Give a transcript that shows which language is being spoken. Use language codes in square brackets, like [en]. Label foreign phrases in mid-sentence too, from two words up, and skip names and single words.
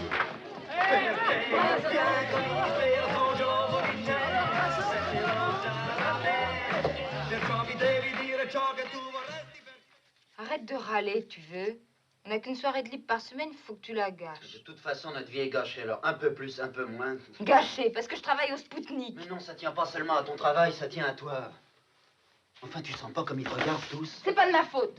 [it] Perché io piango di dispero, sono geloso di te, se sei lontana da me, perciò mi devi dire ciò che tu vorresti. [fr] Arrête de râler, tu veux. On n'a qu'une soirée de libre par semaine, il faut que tu la gâches. De toute façon, notre vie est gâchée, alors un peu plus, un peu moins. Gâchée, parce que je travaille au Spoutnik. Mais non, ça tient pas seulement à ton travail, ça tient à toi. Enfin, tu sens pas comme ils te regardent tous? C'est pas de ma faute.